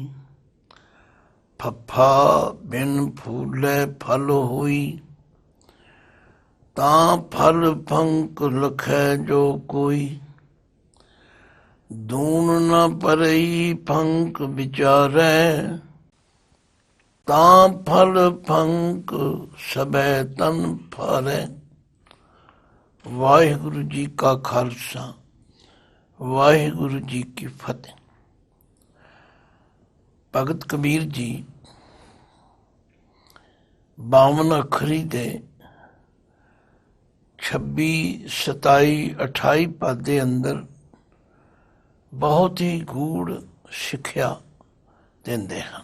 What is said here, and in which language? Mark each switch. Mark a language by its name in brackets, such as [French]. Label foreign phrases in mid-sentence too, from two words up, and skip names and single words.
[Hindi] फफा बिन फूलै फल होई, तां फल फंक लखै जो कोई। दून न परई फंक विचारै, तां फल फंक सबै तन फारै। [Punjabi] ਵਾਹਿਗੁਰੂ ਜੀ ਕਾ ਖਾਲਸਾ, ਵਾਹਿਗੁਰੂ ਜੀ ਕੀ ਫਤਹਿ। भगत कबीर जी 52 ਅੱਖਰੀ ਦੇ 26, 27, 28 ਪਦ ਦੇ ਅੰਦਰ ਬਹੁਤ ਹੀ ਗੂੜ ਸਿੱਖਿਆ ਦਿੰਦੇ ਹਨ।